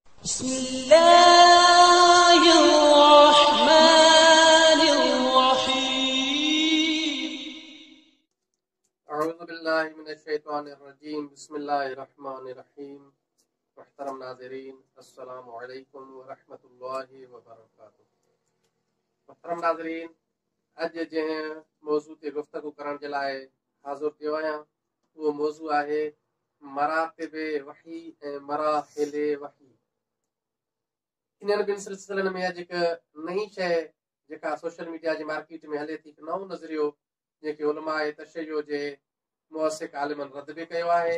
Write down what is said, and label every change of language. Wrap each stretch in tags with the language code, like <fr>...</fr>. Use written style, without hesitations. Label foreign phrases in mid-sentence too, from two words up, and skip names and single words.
<ar>بسم الله الرحمن الرحيم أعوذ بالله من الشيطان الرجيم بسم الله الرحمن الرحيم</ar> <sd>محترم ناظرين</sd> <ar>السلام عليكم ورحمة الله وبركاته.</ar> <sd>محترم नाज़रीन, अॼु जंहिं मौज़ू ते गुफ़्तगू करण जे लाइ हाज़िर थियो आहियां उहो मौज़ू आहे मरातिब वही ऐं मराहिल वही। इन्हनि ॿिनि सिलसिलनि में अॼु हिकु नई शइ जेका</sd> <en>social media</en> <sd>जी मार्केट में हले थी, हिकु नओं नज़रियो जेके उलमाए तशय्यो जे मुअसिक आलिमनि रद्द बि कयो आहे।</sd>